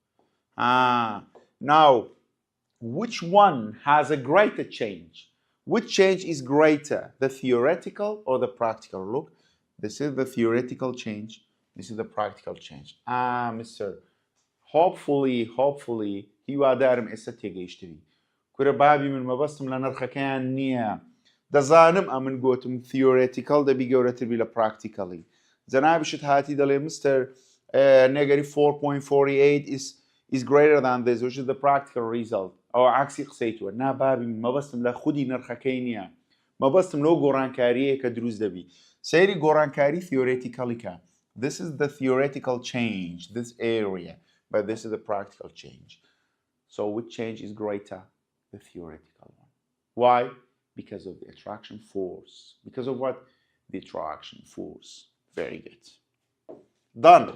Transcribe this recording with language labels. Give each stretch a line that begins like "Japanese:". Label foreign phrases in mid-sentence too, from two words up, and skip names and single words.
English: Now, which one has a greater change? Which change is greater, the theoretical or the practical? Look, this is the theoretical change. This is the practical change. Mister, hopefully,
Central Kurdish: هیوادارم ئێستا تێگەیشتوی. کورە بابی من مەبەستم لە نرخەکەیان نییە. دەزانم ئەمن گوتم theoretical دەبی گەورەتر بی لە practically. جەنابیشت هاتی دەڵێ Mr.
English: Negative 4.48 is greater than this, which is the practical result.
Central Kurdish: ئەو عکسی قسەیتووە. نا بابی من مەبەستم لە خودی نرخەکەی نییە. مەبەستم لەو گۆڕانکاریەیە کە دروست دەبی. سەیری گۆڕانکاری theoretically کە.
English: This is the theoretical change, this area, but this is the practical change. So which change is greater? The theoretical one. Why? Because of the attraction force. Because of what? The attraction force. Very good. Done.